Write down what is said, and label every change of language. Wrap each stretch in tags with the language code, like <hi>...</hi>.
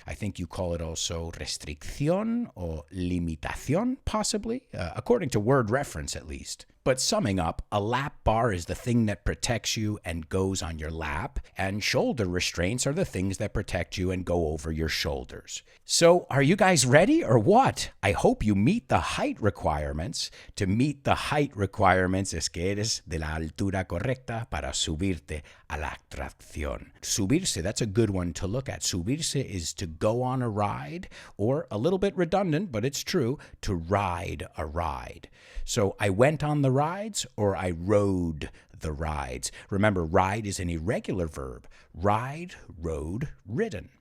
<en>I think you call it also restricción or limitación, possibly, according to word reference at least. But summing up, a lap bar is the thing that protects you and goes on your lap, and shoulder restraints are the things that protect you and go over your shoulders. So are you guys ready or what? I hope you meet the height requirements. To meet the height requirements</en> <es>es que eres de la altura correcta para subirte a la atracción.</es> <en>Subirse, that's a good one to look at. Subirse is to go on a ride, or a little bit redundant, but it's true, to ride a ride. So I went on the rides, or I rode the rides. Remember, ride is an irregular verb. Ride, rode, ridden.</en>